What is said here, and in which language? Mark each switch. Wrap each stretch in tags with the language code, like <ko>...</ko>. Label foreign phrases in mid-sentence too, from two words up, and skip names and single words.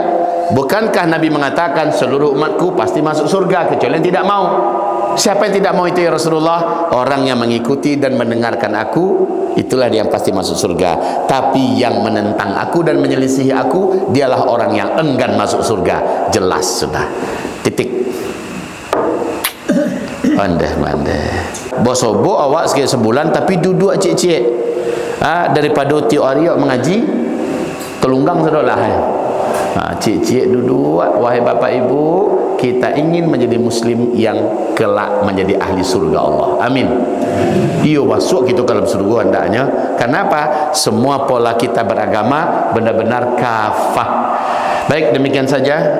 <id>Bukankah Nabi mengatakan seluruh umatku pasti masuk surga kecuali yang tidak mau? Siapa yang tidak mau itu</id> <ar>يا رسول الله?</ar> <id>Orang yang mengikuti dan mendengarkan aku, itulah dia yang pasti masuk surga. Tapi yang menentang aku dan menyelisihi aku, dialah orang yang enggan masuk surga. Jelas sudah. Titik.</id> <min>Mandeh. Bosobo awak sikit sebulan tapi duduk cik-cik. Daripada tiap hari mengaji, telunggang sudahlah. Cik-cik duduk,</min> <id>wahai Bapak Ibu, kita ingin menjadi Muslim yang kelak menjadi ahli surga Allah. Amin.</id> <min>Iyo masuk kita dalam surga hendaknya.</min> <id>Kenapa? Semua pola kita beragama benar-benar kafah. Baik, demikian saja.</id>